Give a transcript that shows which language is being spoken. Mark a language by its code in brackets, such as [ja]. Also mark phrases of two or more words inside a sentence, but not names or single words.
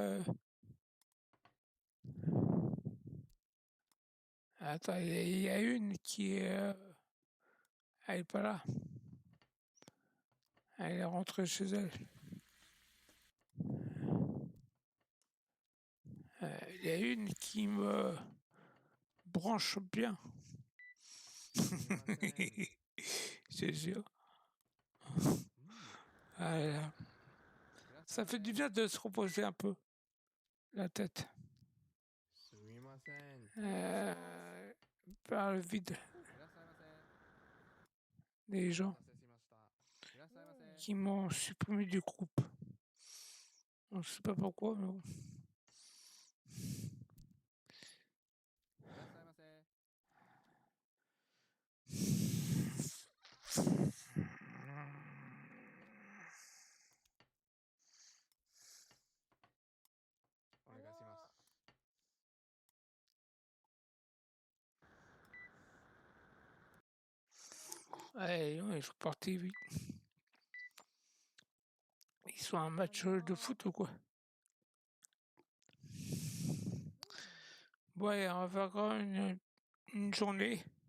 [fr] Attends, il y a une qui est. Elle est pas là. Elle est rentrée chez elle. Il y a une qui me branche bien. [ja] すみません。 [fr] C'est sûr. [ja] い [fr] Voilà. [ja] らっしゃい [fr] Ça [ja] ま [fr] fait [ja] せ。 [fr] du bien de se reposer un peu la tête [ja] すみません。 [fr] par le vide [ja] いらっしゃいませ。 [fr] des [ja] お [fr] gens [ja] 待たせしました。いらっしゃいませ。 [fr] qui m'ont supprimé du groupe. On sait pas pourquoi, mais bon. [ja] いらっしゃいませ。お願いします。 [fr] Ouais, non, il faut partir vite. Ils sont un match de foot ou quoi? Ouais, on va avoir une journée.